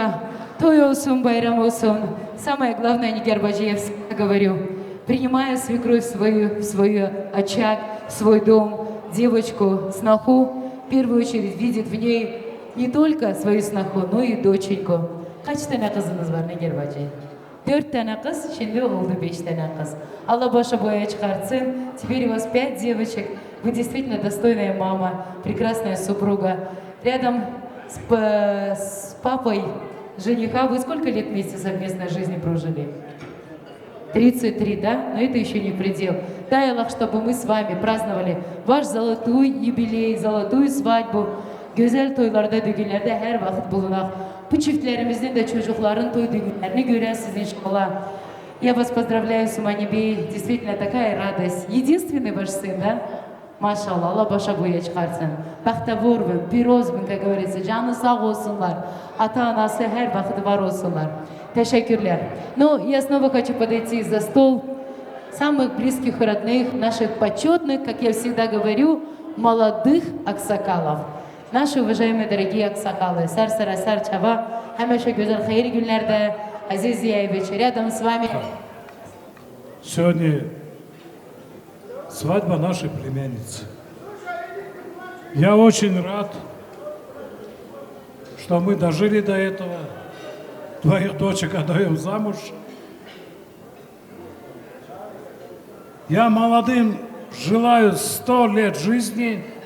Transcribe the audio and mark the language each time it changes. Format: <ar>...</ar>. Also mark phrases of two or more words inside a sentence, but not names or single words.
<tr>Той olsun, bayram olsun.</tr> <ru>Самое главное, Нигер Баджиев, всегда говорю, принимая свекровь в свой очаг, в свой дом, девочку, сноху, в первую очередь видит в ней не только свою сноху, но и доченьку.</ru> <tr>Kaç tane kızınız var Nigar bacı? 4 tane kız, şimdi oldu 5 tane kız. Allah başa боя çıkartsın.</tr> <ru>Теперь у вас 5 девочек. Вы действительно достойная мама, прекрасная супруга. Рядом с папой жениха вы сколько лет вместе совместной жизни прожили? 33, да? Но это еще не предел. Дай Аллах, чтобы мы с вами праздновали ваш золотой юбилей, золотую свадьбу.</ru> <tr>Güzel toylarda, düğünlerde her vakit bulunak. Bu çiftlerimizin de çocukların toy düğünlerini görəsiniz inşallah.</tr> <ru>Я вас поздравляю, Суманибей. Действительно такая радость. Единственный ваш сын, да?</ru> <tr>Maşallah, Allah başa boya çıkarsın.</tr> <tg>Bahtavur ve pirozbun,</tg> <ru>как говорится.</ru> <tr>Canı sağ olsunlar. Ata anası her vakit var olsunlar. Teşekkürler.</tr> <ru>Но я снова хочу подойти за стол самых близких родных, наших почетных, как я всегда говорю, молодых аксакалов. Наши уважаемые дорогие аксакалы, Сарсара, Сарчава, Хамеша Гюзар Хаири Гюльнерде, Азиз Зияевич, рядом с вами. Сегодня свадьба нашей племянницы. Я очень рад, что мы дожили до этого. Твоих дочек отдаем замуж. Я молодым желаю 100 лет жизни.</ru>